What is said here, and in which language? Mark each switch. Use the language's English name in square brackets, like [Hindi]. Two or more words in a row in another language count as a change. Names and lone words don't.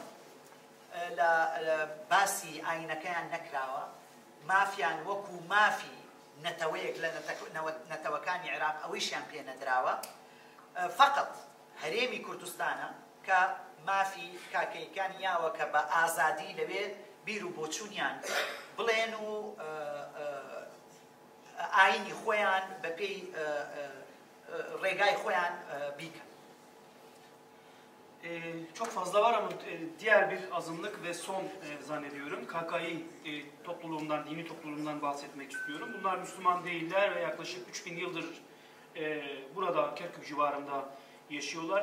[Central Kurdish] لە باسی ئاینەکەیان نەکراوە مافیان وەکو مافی نەتەوەیەک لە نەتەوەکانی عێراق ئەویشیان پێ نەدراوە فقط هەرێمی کوردستانە کە مافی کاکەیەکانی یاوە کە بە ئازادی لەوێ بیر و بۆچوونیان بڵێن و ئاینی خۆیان بەپێی ڕێگای خۆیان بیکەن [Turkish] Çok fazla var ama diğer bir azınlık ve son zannediyorum KKİ topluluğundan, dini topluluğundan bahsetmek istiyorum. Bunlar Müslüman değiller ve yaklaşık 3000 yıldır burada Kerkük civarında yaşıyorlar.